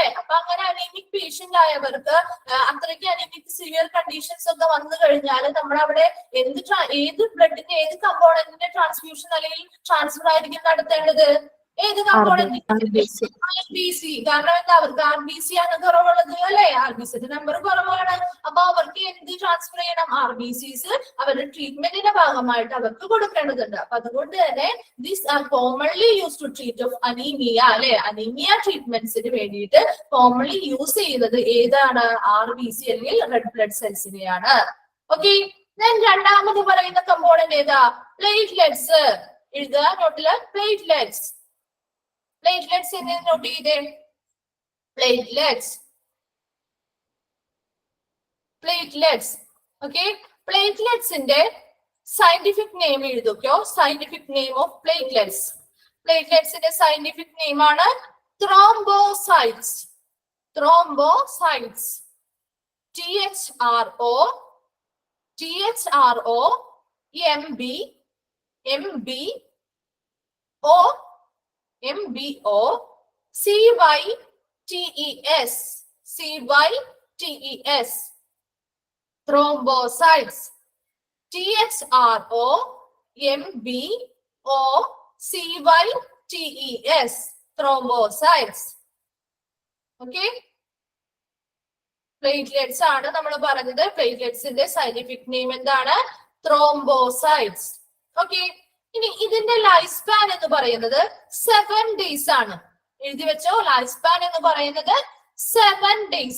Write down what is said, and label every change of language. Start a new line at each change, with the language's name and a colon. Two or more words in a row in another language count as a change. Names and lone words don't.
Malayalam: അപ്പൊ അങ്ങനെ
English: anaemic patient
Malayalam: ആയവർക്ക് അത്രയ്ക്ക്
English: anaemic severe conditions
Malayalam: ഒക്കെ വന്നു കഴിഞ്ഞാൽ നമ്മൾ അവിടെ ഏത് ബ്ലഡിന്റെ ഏത് കമ്പോണന്റിന്റെ ട്രാൻസ്ഫ്യൂഷൻ അല്ലെങ്കിൽ ട്രാൻസ്ഫർ ആയിരിക്കും നടത്തേണ്ടത്? ഏത് കമ്പോണന്റ്? RBC. കാരണം എന്താ? അവർക്ക് RBC ആണ് കുറവുള്ളത്, അല്ലെ? RBCയുടെ നമ്പർ കുറവാണ്. അപ്പൊ അവർക്ക് എന്ത് ട്രാൻസ്ഫർ ചെയ്യണം? RBCs അവരുടെ ട്രീറ്റ്മെന്റിന്റെ ഭാഗമായിട്ട് അവർക്ക് കൊടുക്കേണ്ടതുണ്ട്. അപ്പൊ അതുകൊണ്ട് തന്നെ
English: these are commonly used to treat of anemia,
Malayalam: അല്ലെ?
English: anemia treatmentsinu
Malayalam: വേണ്ടിയിട്ട്
English: commonly use
Malayalam: ചെയ്യുന്നത് ഏതാണ്? RBC അല്ലെങ്കിൽ
English: red blood cellsineyaanu.
Malayalam: ഓക്കെ, രണ്ടാമത് പറയുന്ന കമ്പോണന്റ് ഏതാ? പ്ലേറ്റ്ലെറ്റ്സ്. എഴുതുക നോട്ടില്, പ്ലേറ്റ്ലെറ്റ്സ്. പ്ലേറ്റ്ലെറ്റ്സ് എന്ന് നോട്ട് ചെയ്തേ. പ്ലേറ്റ്ലെറ്റ്സ്. ഓക്കെ, പ്ലേറ്റ്ലെറ്റ്സിന്റെ
English: scientific name
Malayalam: എഴുതുകയോ.
English: scientific name of platelets.
Malayalam: പ്ലേറ്റ്ലെറ്റ്സിന്റെ
English: scientific name
Malayalam: ആണ് thrombocytes.
English: thrombocytes. THRO MBO CYTES. Thrombocytes. THRO MBO CYTES. Thrombocytes.
Malayalam: ഓക്കെ, പ്ലേറ്റ്ലെറ്റ്സ് ആണ് നമ്മൾ പറഞ്ഞത്. പ്ലേറ്റ്ലെറ്റ്സിന്റെ
English: scientific name
Malayalam: എന്താണ്? Thrombocytes. ഓക്കെ, ഇനി ഇതിന്റെ
English: life span
Malayalam: എന്ന് പറയുന്നത് 7 days ആണ്. എഴുതി വെച്ചോ,
English: life span
Malayalam: എന്ന് പറയുന്നത് 7 days.